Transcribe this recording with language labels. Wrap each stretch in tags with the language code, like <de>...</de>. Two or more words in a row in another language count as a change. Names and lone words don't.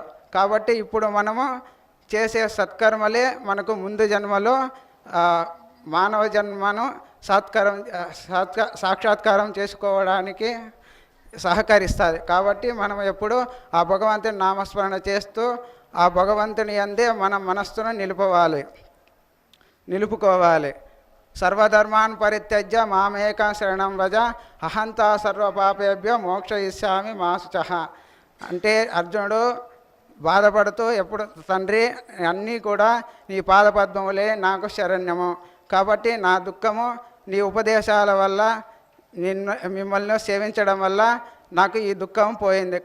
<te>కాబట్టి ఇప్పుడు మనము చేసే సత్కర్మలే మనకు ముందు జన్మలో మానవ జన్మను సాక్షాత్కారం చేసుకోవడానికి సహకరిస్తుంది. కాబట్టి మనం ఎప్పుడు ఆ భగవంతుని నామస్మరణ చేస్తూ ఆ భగవంతుని యందే మన మనస్సును నిలుపుకోవాలి.</te> <sa>సర్వధర్మాన్ పరిత్యజ్య మామేకం శరణం వ్రజ అహంతా సర్వపాపేభ్యో మోక్షయిష్యామి మా శుచః</sa> <te>అంటే అర్జునుడు బాధపడుతూ ఎప్పుడు తండ్రి అన్నీ కూడా నీ పాదపద్మములే నాకు శరణ్యము, కాబట్టి నా దుఃఖము నీ ఉపదేశాల వల్ల మిమ్మల్ని సేవించడం వల్ల నాకు ఈ దుఃఖం పోయింది.</te>